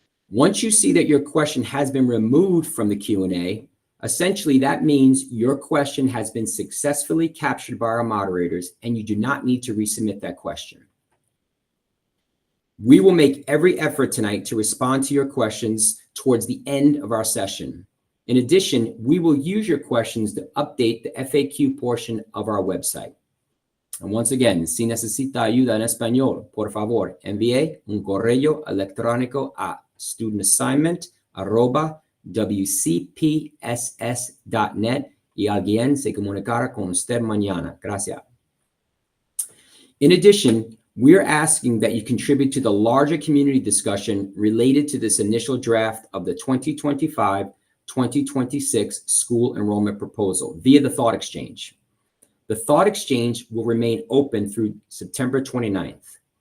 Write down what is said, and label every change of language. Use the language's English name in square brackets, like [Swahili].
[English] Once you see that your question has been removed from the Q&A, essentially that means your question has been successfully captured by our moderators and you do not need to resubmit that question. We will make every effort tonight to respond to your questions towards the end of our session. In addition, we will use your questions to update the FAQ portion of our website. And once again, [Spanish] si necesita ayuda en español, por favor, envíe un correo electrónico a studentassignment@wcpss.net y alguien se comunicará con usted mañana. Gracias. [English] In addition, we are asking that you contribute to the larger community discussion related to this initial draft of the 2025-2026 school enrollment proposal via the Thought Exchange. The Thought Exchange will remain open through September 29th.